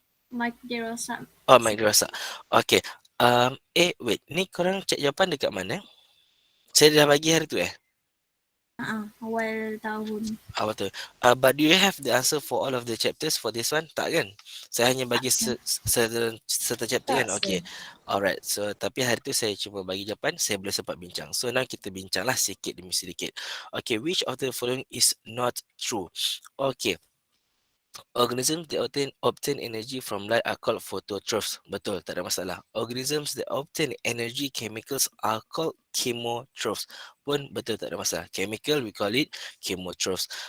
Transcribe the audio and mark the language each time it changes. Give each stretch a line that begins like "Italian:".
Malay: Mike Jerosa. Oh, Madrasah. Okay. Wait. Ni korang cek jawapan dekat mana? Saya dah bagi hari tu Awal tahun. Apa tu?
English: But do you have the answer for all of the chapters for this one?
Malay: Tak kan? Saya hanya bagi satu chapter kan? Okay. Alright. So, tapi hari tu saya cuma bagi jawapan, saya boleh sempat bincang. So, now kita bincanglah sikit demi sedikit. Okay.
English: Which of the following is not true? Okay. Organisms that obtain energy from light are called phototrophs.
Malay: Betul, tak ada masalah.
English: Organisms that obtain energy chemicals are called chemotrophs.
Malay: Pun betul, tak ada masalah.
English: Chemical, we call it chemotrophs.